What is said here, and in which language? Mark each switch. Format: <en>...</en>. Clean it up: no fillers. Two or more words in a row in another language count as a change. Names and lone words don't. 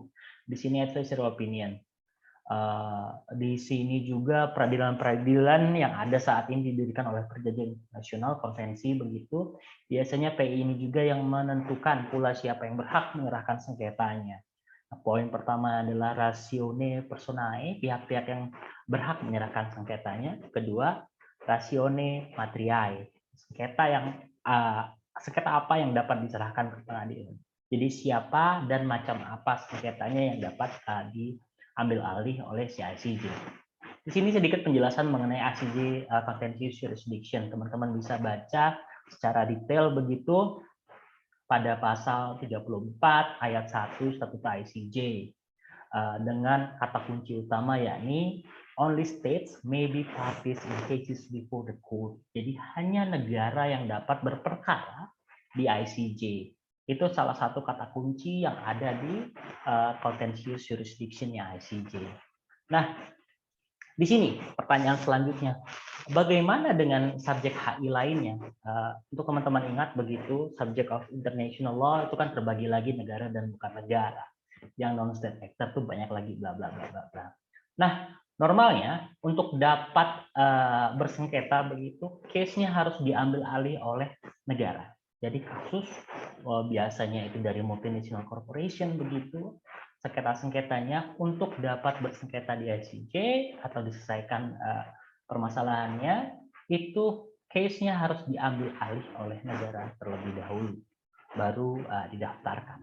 <id>Di sini</id> <en>advisory opinion.</en> <id>Di sini juga peradilan-peradilan yang ada saat ini didirikan oleh perjanjian nasional konvensi begitu. Biasanya PI ini juga yang menentukan pula siapa yang berhak menyerahkan sengketanya. Poin pertama adalah</id> <la>ratione personae,</la> <id>pihak-pihak yang berhak menyerahkan sengketanya. Kedua,</id> <la>ratione materiae,</la> <id>sengketa apa yang dapat diserahkan ke pengadilan. Jadi siapa dan macam apa sengketanya yang dapat diambil alih oleh si ICJ. Di sini sedikit penjelasan mengenai ICJ</id> <en>contentious jurisdiction.</en> <id>Teman-teman bisa baca secara detail begitu pada pasal 34 ayat 1 Statut ICJ dengan kata kunci utama yakni</id> <en>only states may be parties in cases before the court.</en> <id>Jadi hanya negara yang dapat berperkara di ICJ. Itu salah satu kata kunci yang ada di</id> <en>contentious jurisdiction-</en> <id>nya ICJ. Nah, di sini pertanyaan selanjutnya, bagaimana dengan subjek HI lainnya? Untuk teman-teman ingat begitu,</id> <en>subject of international law</en> <id>itu kan terbagi lagi negara dan bukan negara. Yang</id> <en>non-state actor</en> <id>tuh banyak lagi bla bla bla bla bla. Nah, normalnya untuk dapat bersengketa begitu, case-nya harus diambil alih oleh negara. Jadi kasus biasanya itu dari</id> <en>multinational corporation</en> <id>begitu, sengketa-sengketanya untuk dapat bersengketa di ICJ atau diselesaikan permasalahannya, itu case-nya harus diambil alih oleh negara terlebih dahulu, baru didaftarkan.</id>